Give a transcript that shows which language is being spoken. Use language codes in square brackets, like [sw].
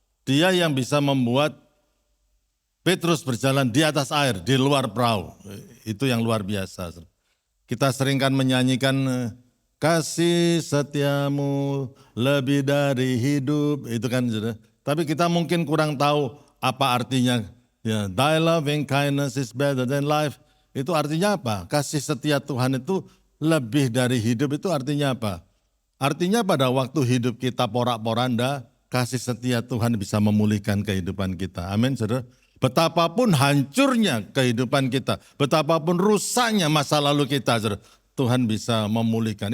[id] Dia yang bisa membuat Petrus berjalan di atas air, di luar perahu. Itu yang luar biasa. Kita seringkan menyanyikan, "Kasih setiamu lebih dari hidup." Itu kan, saudara. Tapi kita mungkin kurang tahu apa artinya [en] Ya, thy loving kindness is better than life. [id] Itu artinya apa? Kasih setia Tuhan itu lebih dari hidup, itu artinya apa? Artinya pada waktu hidup kita porak-poranda, kasih setia Tuhan bisa memulihkan kehidupan kita. Amin, saudara. Betapapun hancurnya kehidupan kita, betapapun rusaknya masa lalu kita, saudara, Tuhan bisa memulihkan.